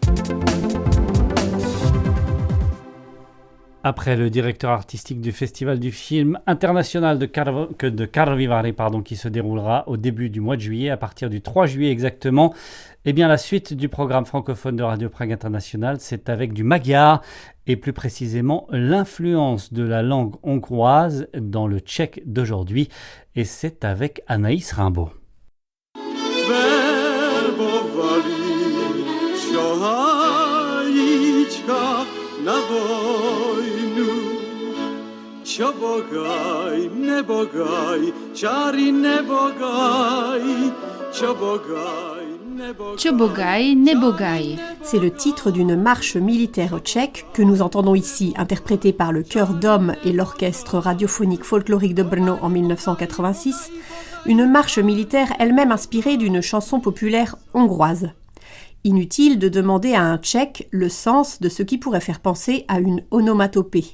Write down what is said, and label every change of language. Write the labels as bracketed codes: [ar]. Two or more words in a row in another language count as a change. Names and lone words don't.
[fr] Après le directeur artistique du Festival du film international de Karlovy Vary, qui se déroulera au début du mois de juillet, à partir du 3 juillet exactement, eh bien la suite du programme francophone de Radio Prague International, c'est avec du magyar, et plus précisément l'influence de la langue hongroise dans le tchèque d'aujourd'hui, et c'est avec Anaïs Rimbaud. [cs] Čobogaj, nebogaj, čari nebogaj, čobogaj, nebogaj. Čobogaj, nebogaj. [fr] C'est le titre d'une marche militaire tchèque que nous entendons ici, interprétée par le chœur d'hommes et l'orchestre radiophonique folklorique de Brno en 1986, une marche militaire elle-même inspirée d'une chanson populaire hongroise. Inutile de demander à un tchèque le sens de ce qui pourrait faire penser à une onomatopée.